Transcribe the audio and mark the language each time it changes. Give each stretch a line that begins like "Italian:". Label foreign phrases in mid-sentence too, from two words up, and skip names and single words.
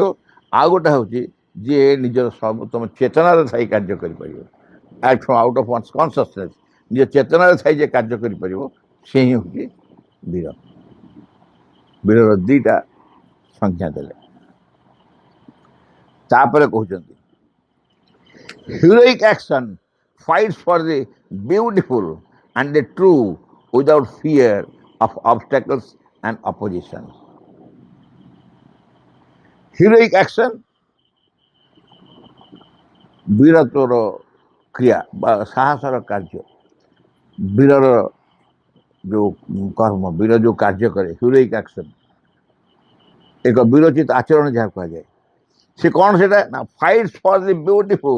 Odia: ଆଉ ଗୋଟେ ହେଉଛି ଯିଏ ନିଜର ସର୍ବୋତ୍ତମ ଚେତନାରେ ଥାଇ କାର୍ଯ୍ୟ କରିପାରିବ,
English: act from out of one's consciousness,
Odia: ନିଜ ଚେତନାରେ ଥାଇ ଯେ କାର୍ଯ୍ୟ କରିପାରିବ ସେ ହିଁ ହେଉଛି ବୀର। ବୀରର ଦୁଇଟା ସଂଜ୍ଞା ଦେଲେ। ତାପରେ କହୁଛନ୍ତି
English: heroic action fights for the beautiful and the true without fear of obstacles and opposition. Heroic action
Odia: ବୀରତ୍ୱର କ୍ରିୟା ବା ସାହସର କାର୍ଯ୍ୟ, ବୀରର ଯେଉଁ କର୍ମ, ବୀର ଯେଉଁ କାର୍ଯ୍ୟ କରେ,
English: heroic action,
Odia: ଏକ ବୀରୋଚିତ ଆଚରଣ ଯାହା କୁହାଯାଏ। ସେ କ'ଣ ସେଇଟା ନା
English: fights for the beautiful.